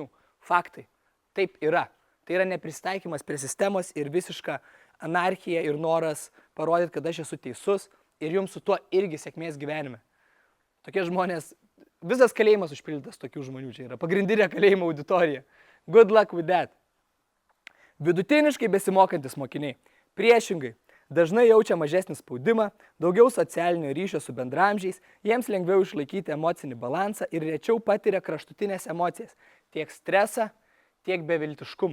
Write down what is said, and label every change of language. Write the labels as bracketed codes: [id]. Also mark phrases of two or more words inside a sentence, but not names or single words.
[lt] Faktai. Taip yra. Tai yra neprisitaikymas prie sistemos ir visiška anarchija ir noras parodyti, kad aš esu teisus ir jums su tuo irgi sėkmės gyvenime. Tokie žmonės, visas kalėjimas užpildytas tokių žmonių čia yra. Pagrindinė kalėjimo auditorija. [en] Good luck with that. [lt] Vidutiniškai besimokantis mokiniai. Priešingai. Dažnai jaučia mažesnį spaudimą, daugiau socialinio ryšio su bendramžiais, jiems lengviau išlaikyti emocinį balansą ir rečiau patiria kraštutinės emocijas, tiek stresą, tiek beviltiškumą.